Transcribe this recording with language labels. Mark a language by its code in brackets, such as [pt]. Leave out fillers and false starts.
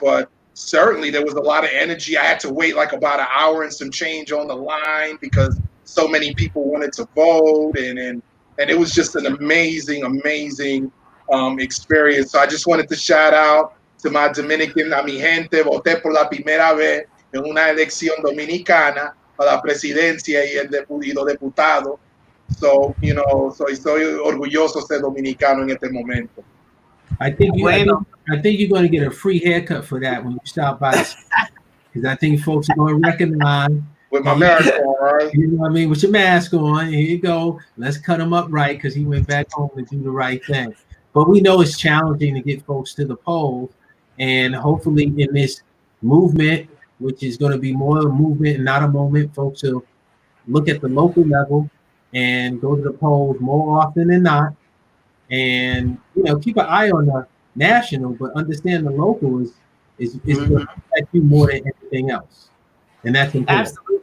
[en] But certainly there was a lot of energy. I had to wait like about an hour and some change on the line because so many people wanted to vote, and it was just an amazing experience. So I just wanted to shout out to my Dominican, [es] a mi gente. Voté por la primera vez en una elección dominicana para la presidencia y los diputados. So, soy orgulloso ser dominicano en este momento. [en] I think you're going to get a free haircut for that when you stop by, because I think folks are going to recognize. With my mask on, right? You know what I mean? With your mask on, here you go. Let's cut him up right because he went back home to do the right thing. But we know it's challenging to get folks to the polls, and hopefully in this movement, which is going to be more a movement and not a moment, folks will look at the local level and go to the polls more often than not, and keep an eye on the national, but understand the local is going to affect you more than anything else, and that's important.